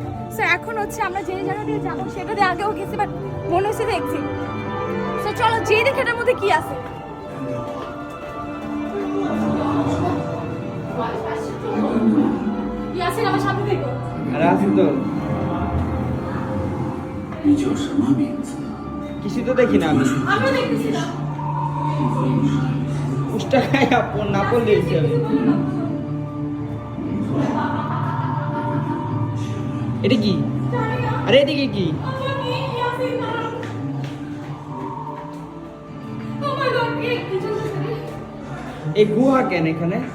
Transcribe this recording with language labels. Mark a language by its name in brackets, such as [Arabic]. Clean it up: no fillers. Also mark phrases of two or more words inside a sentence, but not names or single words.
[Bangla] সো এখন হচ্ছে আমরা যে জায়গা দিয়ে যাবো সেটা দিয়ে আগেও গেছি, বাট মনে হচ্ছে দেখছি। সো চলো যেই দেখে এটার মধ্যে কি আছে। ইয়াসিন আমার সাথে থেকো। আরে আছি তো। [Chinese] 你叫什么名字？ [Bangla] কিছু তো দেখি না আমি। আমরা দেখতেছি না। উষ্টা খাই আপন না পড়লে আমি। এটা কি? আরে এদিকে কি? এই গুহা কেন এখানে?